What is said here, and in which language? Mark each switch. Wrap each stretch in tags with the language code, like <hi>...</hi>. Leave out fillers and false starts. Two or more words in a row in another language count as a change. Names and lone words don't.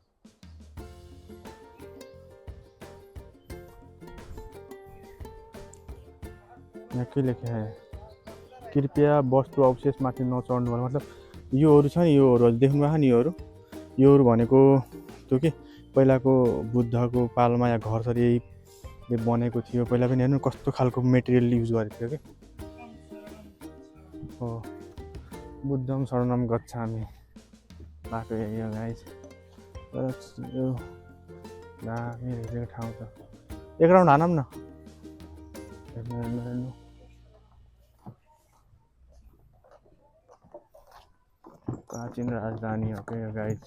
<ne>यहाँ के लेखेको है कृपया वस्तु अवशेषमाथि नचढ्नु होला। मतलब योहरू छ नि, योहरू देख्नुभएको नि, योहरू भनेको त्यो के पहिलाको बुद्धको पालमा या घर सरी यही बनेको थियो। पहिला पनि हेर्नु कस्तो खालको</ne> <en>material use</en> <ne>गरेको थियो कि।</ne> <pi>हो बुद्धम शरणम गच्छामि बाटो यही हो गाइस।</pi> <ne>यो दामी रहेको ठाउँ छ। एक राउन्ड हानौँ न। प्राचीन राजधानी हो क्या यो गाइस।</ne>